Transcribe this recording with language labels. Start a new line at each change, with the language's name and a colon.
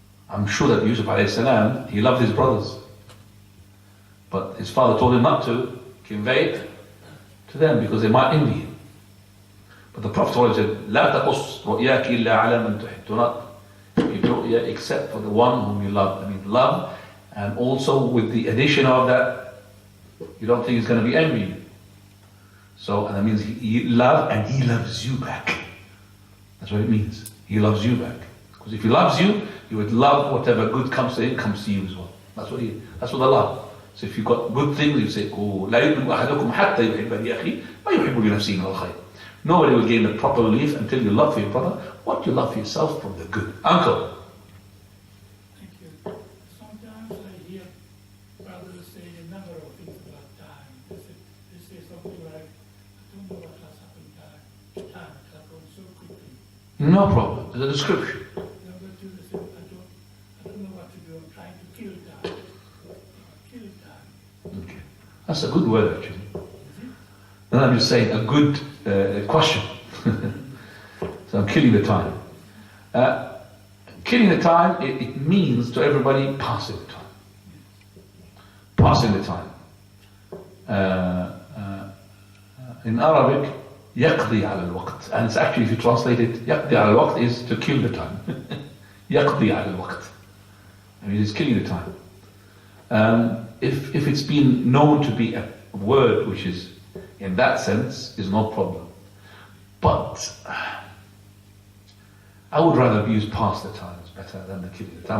English: I'm sure that Yusuf alayhi salam, he loved his brothers. But his father told him not to convey it to them because they might envy him. But the Prophet always said,
Arabic: لا تقص رؤياك إلا على من تحب.
English: Do not give ru'ya except for the one whom you love. I mean, love, and also with the addition of that, you don't think he's going to be envying. So, and that means he love and he loves you back. That's what it means. He loves you back. Because if he loves you, you would love whatever good comes to him, comes to you as well. That's what I love. So if you've got good things, you say, oh,
Arabic: لا يؤمن أحدكم حتى يحب لأخيه ما يحب لنفسه من الخير.
English: Nobody will gain the proper relief until you love for your brother what you love for yourself from the good. Uncle. Thank you. Sometimes I hear brothers say a number of things about time. They say something like, I don't know what has happened time. Time has gone so quickly. No problem. It's a description. Number two, they say, I don't know what to do. I'm trying to kill time. Kill time. Okay. That's a good word actually. And I'm just saying a good question. So I'm killing the time. Killing the time, it means to everybody passing the time. Passing the time. In Arabic,
Arabic: يقضي على الوقت.
English: And it's actually, if you translate it,
Arabic: يقضي على الوقت
English: is to kill the time.
Arabic: يقضي على الوقت.
English: I mean, it's killing the time. If it's been known to be a word which is in that sense, is no problem. But I would rather use past the time is better than the killing the time.